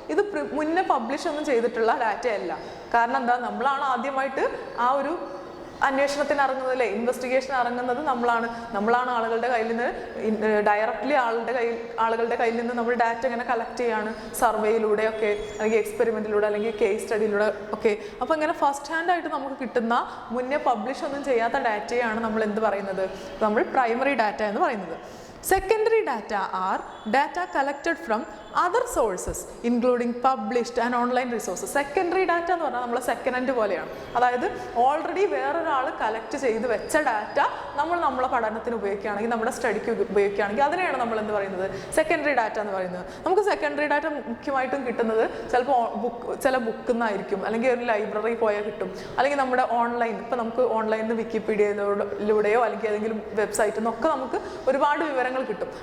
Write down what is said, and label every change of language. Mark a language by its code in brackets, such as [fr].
[ml] ഇത് മുന്നേ പബ്ലിഷ് ഒന്നും ചെയ്തിട്ടുള്ള ഡാറ്റയല്ല. കാരണം എന്താ, നമ്മളാണ് ആദ്യമായിട്ട് ആ ഒരു അന്വേഷണത്തിന് ഇറങ്ങുന്നത്, അല്ലേ, ഇൻവെസ്റ്റിഗേഷൻ ഇറങ്ങുന്നത് നമ്മളാണ് ആളുകളുടെ കയ്യിൽ നിന്ന് ഡയറക്റ്റ്ലി ആളുകളുടെ കയ്യിൽ നിന്ന് നമ്മൾ ഡാറ്റ ഇങ്ങനെ കളക്ട് ചെയ്യാണ്, സർവേയിലൂടെ ഒക്കെ, അല്ലെങ്കിൽ എക്സ്പെരിമെൻറ്റിലൂടെ, അല്ലെങ്കിൽ കേസ് സ്റ്റഡിയിലൂടെ ഒക്കെ. അപ്പോൾ ഇങ്ങനെ ഫസ്റ്റ് ഹാൻഡ് ആയിട്ട് നമുക്ക് കിട്ടുന്ന, മുന്നേ പബ്ലിഷ് ഒന്നും ചെയ്യാത്ത ഡാറ്റയാണ് നമ്മൾ എന്ത് പറയുന്നത്, നമ്മൾ പ്രൈമറി ഡാറ്റ എന്ന് പറയുന്നത്. [en] Secondary data are data collected from other sources including published and online resources. [ml] Secondary data എന്ന് പറഞ്ഞാൽ നമ്മളെ സെക്കൻഡ് ഹാൻഡ് പോലെയാണ്. അതായത് ഓൾറെഡി വേറൊരാൾ കളക്ട് ചെയ്ത് വെച്ച ഡാറ്റ നമ്മളെ പഠനത്തിന് ഉപയോഗിക്കുകയാണെങ്കിൽ, നമ്മുടെ സ്റ്റഡിക്ക് ഉപയോഗിക്കുകയാണെങ്കിൽ അതിനെയാണ് നമ്മൾ എന്ത് പറയുന്നത്, സെക്കൻഡറി ഡാറ്റ എന്ന് പറയുന്നത്. നമുക്ക് സെക്കൻഡറി ഡാറ്റ മുഖ്യമായിട്ടും കിട്ടുന്നത് ചിലപ്പോൾ ചില ബുക്കിൽ നിന്നായിരിക്കും, അല്ലെങ്കിൽ ഒരു ലൈബ്രറി പോയാൽ കിട്ടും, അല്ലെങ്കിൽ നമ്മുടെ ഓൺലൈൻ, ഇപ്പോൾ നമുക്ക് ഓൺലൈനിൽ വിക്കിപീഡിയയിലൂടെയോ അല്ലെങ്കിൽ ഏതെങ്കിലും വെബ്സൈറ്റിൽ നിന്നൊക്കെ നമുക്ക് ഒരുപാട് വിവരങ്ങൾ കിട്ടും.